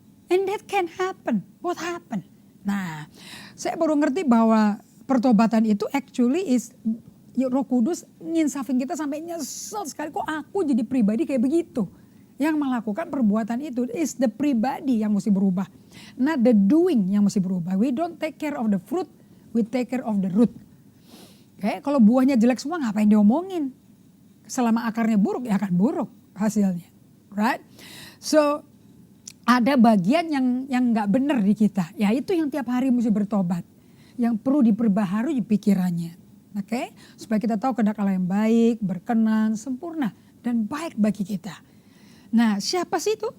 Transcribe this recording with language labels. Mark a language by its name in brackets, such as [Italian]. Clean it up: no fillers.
[English] And that can happen. What happened? [Indonesian] Nah, saya baru ngerti bahwa pertobatan itu [English] actually is [Indonesian] Roh Kudus nginsafin kita sampai nyesel sekali, kok aku jadi pribadi kayak begitu. Yang melakukan perbuatan itu [English] is the [Indonesian] pribadi yang mesti berubah. [English] Not the doing [Indonesian] yang mesti berubah. [English] We don't take care of the fruit, we take care of the root. [Indonesian] Oke, kalau buahnya jelek semua ngapain diomongin? Selama akarnya buruk ya akan buruk hasilnya. Right? So ada bagian yang gak benar di kita. Ya itu yang tiap hari mesti bertobat. Yang perlu diperbaharui pikirannya. Oke, supaya kita tahu kehendak Allah yang baik, berkenan, sempurna, dan baik bagi kita. Nah, siapa sih itu?